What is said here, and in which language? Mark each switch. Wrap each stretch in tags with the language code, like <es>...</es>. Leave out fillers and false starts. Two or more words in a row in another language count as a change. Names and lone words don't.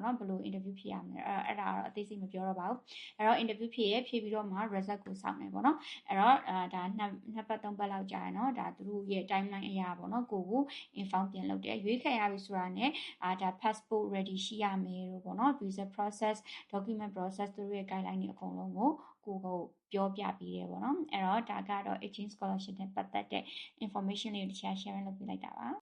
<my>နော်ဘယ်လို interview ဖြေရမလဲအဲ့ဒါတော့အသေးစိတ်မပြောတော့ပါဘူးအဲ့တော့ interview ဖြေပြီးတော့မှ result ကိုစောင့်နေပေါ့နော်အဲ့တော့ဒါနှစ်ပတ်သုံးပတ်လောက်ကြာရင်တော့ဒါသူတို့ရဲ့ timeline အရာပေါ့နော်ကို inform ပြန်လုပ်တယ်ရွေးခံရပြီဆိုတာနဲ့ဒါ passport ready ရှိရမယ်လို့ပေါ့နော်</my> <en>visa process document process</en> <my>သူတို့ရဲ့ guideline တွေအကုန်လုံးကိုပြောပြပေးတယ်ပေါ့နော်အဲ့တော့ဒါကတော့</my> <en>exchange scholarship</en> <my>နဲ့ပတ်သက်တဲ့ information လေးကို share လုပ်ပေးလိုက်တာပါ</my>